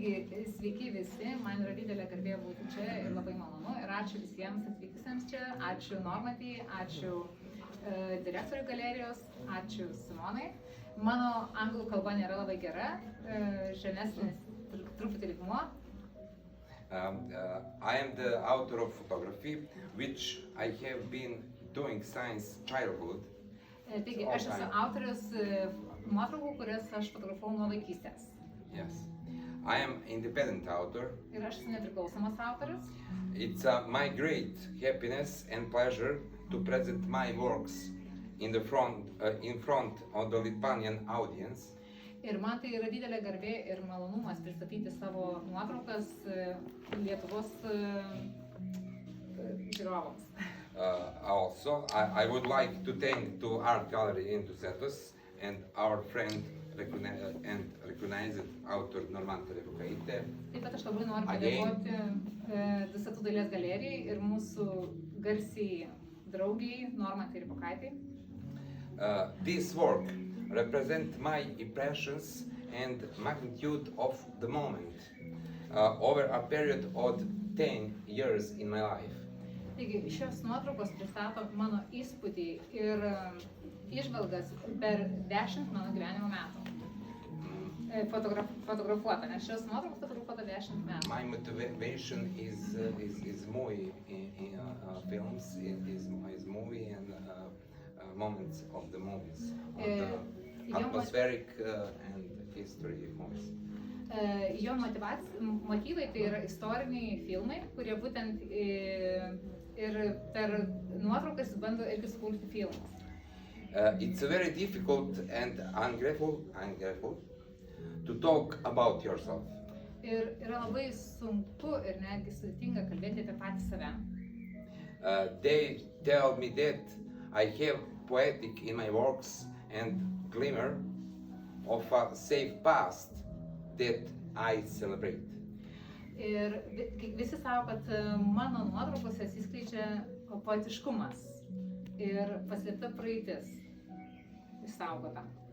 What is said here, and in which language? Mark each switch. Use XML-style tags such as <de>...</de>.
<lt>Taigi, sveiki visi, man yra didelė garbė būti čia ir labai malonu. Ir ačiū visiems atvykusiems čia, ačiū Normatijai, ačiū direktoriui galerijos, ačiū Simonai. Mano anglų kalba nėra labai gera, žemesnis truputį lygmuo.</lt> <en>I am the author of photography, which I have been doing since childhood.</en> <lt>Taigi, aš esu autorius nuotraukų, kurias aš fotografavau nuo vaikystės.</lt> <en>Yes. I am independent author.</en> <lt>Ir aš esu nepriklausomas autorius.</lt> <en>It's my great happiness and pleasure to present my works in front of the Lithuanian audience.</en> <lt>Ir man tai yra didelė garbė ir malonumas pristatyti savo nuotraukas Lietuvos žiūrovams.</lt> <en>Also, I would like to thank to Art Gallery in Dusetos and our friend and recognized author Normanta Revukaitė.</en> <lt>Taip pat aš labai noriu padėkoti Dusetų dailės galerijai ir mūsų garsiai draugiai Normantai Revukaitei.</lt> <en>This work represents my impressions and magnitude of the moment over a period of 10 years in my life.</en> <lt>Taigi, šios nuotraukos pristato mano įspūdį ir įžvalgas per 10 mano gyvenimo metų. Fotografuota, nes šios nuotraukos fotografuota 10 metų.</lt> <en>My motivation is movie films, is movie and moments of the movies, of the atmospheric and history movies.</en> <lt>Jo motyvai tai yra istoriniai filmai, kurie būtent ir per nuotraukas bando irgi sukurti filmus.</lt> <en>It's very difficult and ungrateful to talk about yourself.</en> <lt>Ir yra labai sunku ir netgi sudėtinga kalbėti apie patį save.</lt> <en>They tell me that I have poetic in my works and glimmer of a safe past that I celebrate.</en> <lt>Ir visi sako, kad mano nuotraukose atsiskleidžia poetiškumas ir paslėpta praeitis išsaugota.</lt>